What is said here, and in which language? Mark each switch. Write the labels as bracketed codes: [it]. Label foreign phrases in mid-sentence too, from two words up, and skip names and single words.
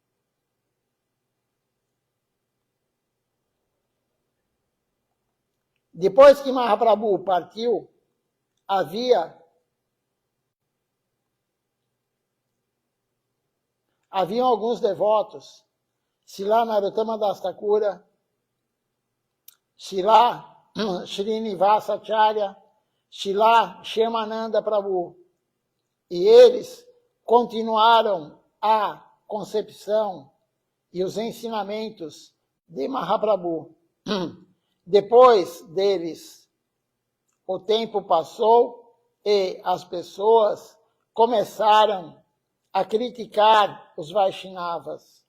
[pt] Depois que Mahaprabhu partiu, haviam alguns devotos, Srila Narottama Das Thakura, Srila Srinivasa Acharya, Srila Shyamananda Prabhu, e eles continuaram a concepção e os ensinamentos de Mahaprabhu. Depois deles o tempo passou e as pessoas começaram a criticar os Vaishnavas.